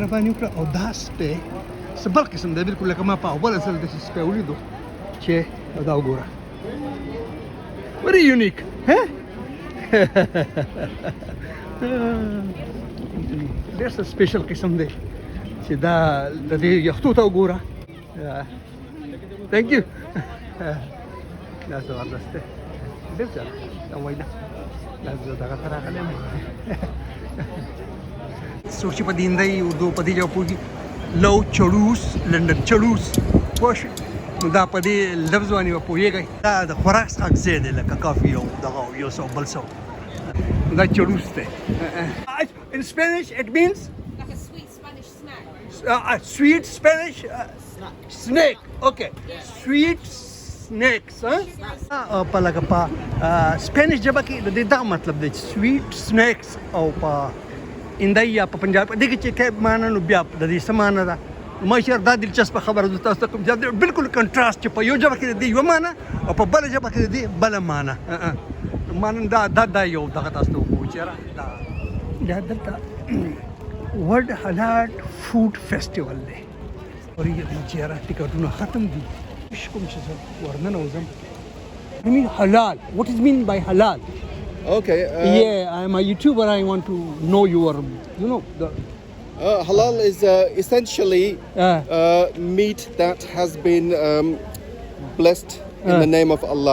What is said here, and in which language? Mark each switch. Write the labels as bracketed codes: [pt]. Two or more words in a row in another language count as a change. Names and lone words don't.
[ps] مې وکړه او دا سپی څه بل قسم دی بلکل لکه ما په اول ځل داسې سپی ولیدو چې دا وګوره [en] very unique [ps] ډېر څه سپیشل قسم دی چې دا د دې یختو ته وګوره [en] thank you [ps] دا زبردست دی ډېر څه دا وایي دا زه دغه ته راغلی یم څوک چې په دې هندۍ اردو په دې ژبه پوهېږي لو چړوس لنډن چړوس پوه شوې نو دا په دې لفظ باندې به پوهېږئ دا د خوراک څښاک ځای دی لکه کافي او دغه یو څه بل څه دا چړوس دی [en] in Spanish it means Like a sweet Spanish snack. Sweet Spanish snake. Okay. Sweet snakes. [ps] په لکه په سپینش ژبه کې د دې دا مطلب دی [en] sweet snacks [ps] او په هندۍ یا په پنجاب دې کې چې کوم معنا نو بیا د دې څه معنا ده ماشر دا دلچسپه خبره ده تاسو ته کوم ځای بالکل کنټراست چې په یو ژبه کې د یو معنا او په بل ژبه کې د بل معنا معنا دا یو دغه تاسو ته وګورئ چېرې دا دلته ورلډ حلال فوډ فیسټیول دی او یې چېرې ټیکټونه ختم دي کوم چې زه ورننه وځم [en] I mean halal. What does mean by halal? Okay. Yeah, I'm a YouTuber. I want to know your, the... Halal is essentially meat that has been blessed in the name of Allah,